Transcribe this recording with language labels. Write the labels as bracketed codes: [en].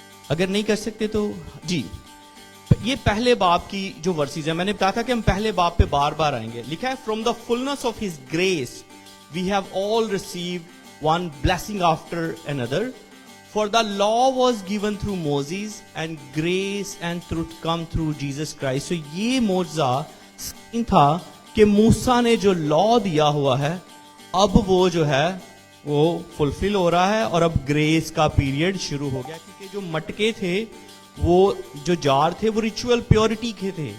[hi] अगर नहीं कर सकते तो जी, ये पहले बाब की जो वर्सेस है, मैंने बताया था कि हम पहले बाब पे बार बार आएंगे. लिखा है, [en] From the fullness of his grace we have all received one blessing after another. For the law was given through Moses and grace and truth come through Jesus Christ. [hi] So ये मौजज़ा साइन था कि मूसा ने जो law दिया हुआ है अब वो जो है वो फुलफिल हो रहा है और अब ग्रेस का पीरियड शुरू हो गया. क्योंकि जो मटके थे, वो जो जार थे, वो रिचुअल प्योरिटी के थे.